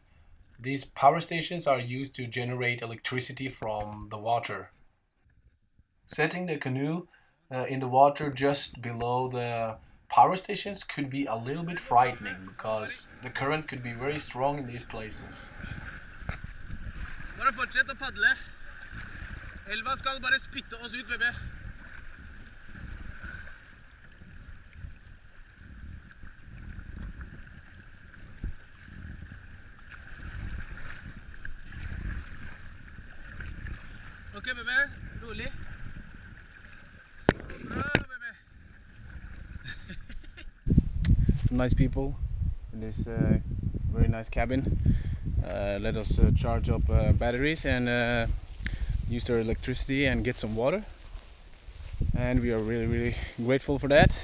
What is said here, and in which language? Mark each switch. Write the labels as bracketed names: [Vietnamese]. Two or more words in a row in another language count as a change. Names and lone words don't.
[English] These power stations are used to generate electricity from the water. Setting the canoe in the water just below the power stations could be a little bit frightening because the current could be very strong in these places. [Norwegian] Bare fortsett å padle. Elva skal bare spytte oss ut, baby. Ok, baby. Rolig. Så bra, baby. [English] Some nice people in this very nice cabin. Let us charge up batteries and use their electricity and get some water, and we are really grateful for that.